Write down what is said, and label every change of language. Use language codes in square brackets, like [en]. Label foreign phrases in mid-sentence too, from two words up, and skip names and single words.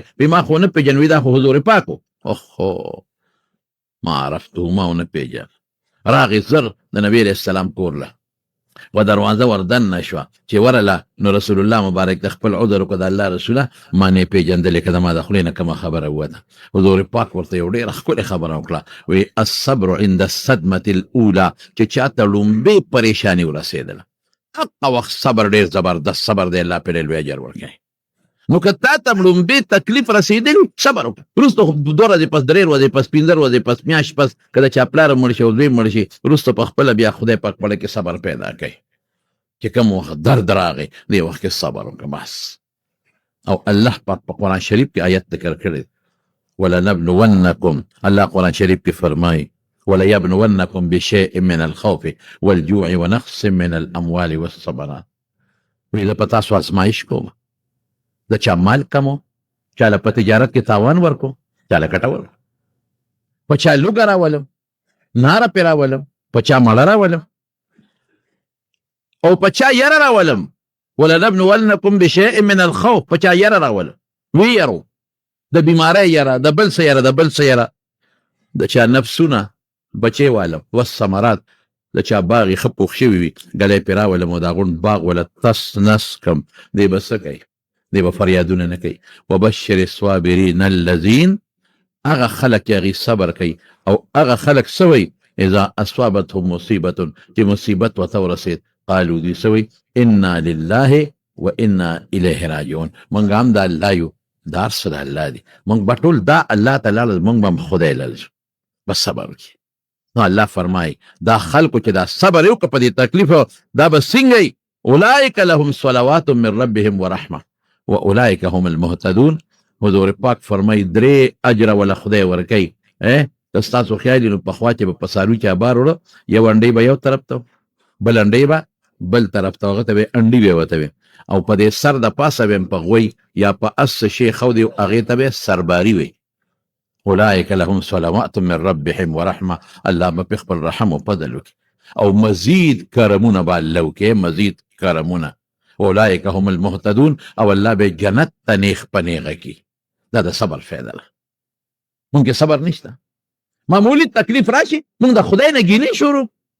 [ps] وایي ما خو ونه پېژنم، وایي دا خو حضور پاک و. اوهو [ar] ما عرفته، [ps] ما ونه پېژن. راغی زر د نبي علیه السلام کور له و دروازه وردننه شوه. چې ورله نو رسول الله مبارک د خپل عذر وکړه، د الله رسوله ما نه یې پېژندلې که زما د خولې نه کومه خبره ووته. حضور پاک ورته یو ډېره ښکلې خبره وکړه، وایي [ar] الصبر عند الصدمة الاولى، [ps] چې چاته لومبې پریشاني ورسېدله هغه وخت صبر ډېر زبردست صبر دی، الله پرې لوی اجر ورکوي. نو که تا ته لومبې تکلیف رسېدلي صبر وکړه. وروسته خو 2 ورځې پس 3 ورځې پس 15 ورځې پس میاشت پس که د چا پلاره مړ شي او دوی مړ شي، وروسته په خپله بیا خدای پاک په کې صبر پیدا کوي. چې کوم وخت درد راغی دې وخت کې صبر وکړه بس. او الله پاک په قرآن شریف کې آیت ذکر کړی ولنبلونکم، الله قرآن شریف کې فرمایي [ar] وليبلونکم بشیء من الخوف والجوع ونقص من الاموال والثمرات. [ps] وی زه په تاسو ازمایش کوم، د چا مال کمو، چاله په تجارت کې تاوان ورکو، چاله ګټور، په چا لوږه راولم، ناره پې راولم، په چا مړه راولم، او په چا یره راولم. [ar] ولنبلونکم بشیء من الخوف، [ps] په چا یره راولم، ویرو د بیماری یره، د بل څه یره، د بل څه یره، د چا نفسونه بچې والم، والثمرات، د چا باغ یې ښه پوخ شوي وي ګلی پې راولم او د هغون باغ وله تس نس کم، دی به څه کوي؟ دی به فریادونه نه کوي. [ar] وبشر الصابرین الذین، [ps] هغه خلک چې هغې صبر کوي، او هغه خلک څه وایي [ar] اذا اصابتهم مصیبة، [ps] چې مصیبت ورته ورسېد قالو دوی څه وایي [ar] انا لله و انا الیه راجعون، [ps] موږ هم د الله یو، دا هر څه د الله دی، موږ به ټول دا الله ته لاړل، موږ به هم خدای لاړل. بس صبر وکړي. نو الله فرمایي دا خلکو چې دا صبر یې وکړه په دې تکلیف، دا به څنګه وي؟ [ar] اولئک لهم صلوات من ربهم ورحمه واولئک هم المهتدون. [ps] حضور پاک فرمایي 3 اجر ولا خدای ورکوي. ستاسو خیال نو پخوا چې به په څاروي چا بار وړه، یو انډۍ به یو طرف ته، بل انډۍ به بل طرف ته، هغه ته به انډۍ به ورته وي، او په دې سر د پاسه به په غوی یا په اس شی خودي، هغې ته به سرباري وي. [ar] اولئک لهم صلوات من ربهم ورحمه، [ps] الله به په خپل رحم او فضل وکړي، او مزید کرمونه به الله وکړي، مزید کرمونه. [ar] اولئک هم المهتدون، [ps] او الله به جنت ته نیغ په نیغه کړي. دا د صبر فایده ده. مونږ کې صبر نشته، معمولی تکلیف راشي مونږ د خدای نه ګیلې شروع.